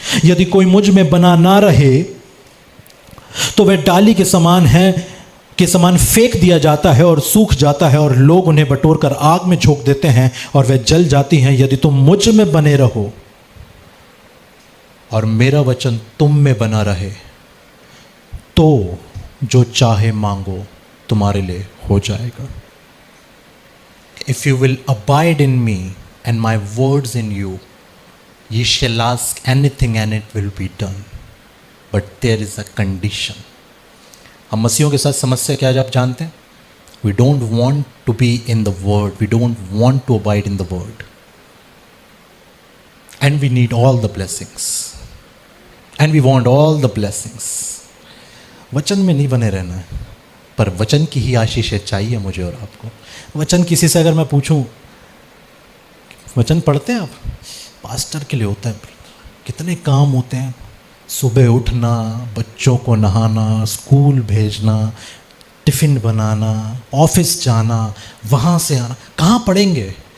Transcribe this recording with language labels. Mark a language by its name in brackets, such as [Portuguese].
[Hindi] यदि कोई मुझ में बना ना रहे तो वह डाली के समान फेंक दिया जाता है और सूख जाता है, और लोग उन्हें बटोरकर आग में झोंक देते हैं और वह जल जाती हैं। यदि तुम मुझ में बने रहो और मेरा वचन तुम में बना रहे तो जो चाहे मांगो तुम्हारे लिए हो जाएगा। [English] If you will abide in me and my words in you, ye shall ask anything and it will be done. But there is a condition. [Hindi] हम मसीहों के साथ समस्या क्या है आप जानते हैं? [English] We don't want to be in the word. We don't want to abide in the word. And we need all the blessings. And we want all the blessings. [Hindi] वचन में नहीं बने रहना है, पर वचन की ही आशीषें चाहिए मुझे और आपको। वचन किसी से अगर मैं पूछूं, वचन पढ़ते हैं आप? पास्टर के लिए होता है, कितने काम होते हैं। सुबह उठना, बच्चों को नहाना, स्कूल भेजना, टिफ़िन बनाना, ऑफिस जाना, वहाँ से आना, कहाँ पढ़ेंगे?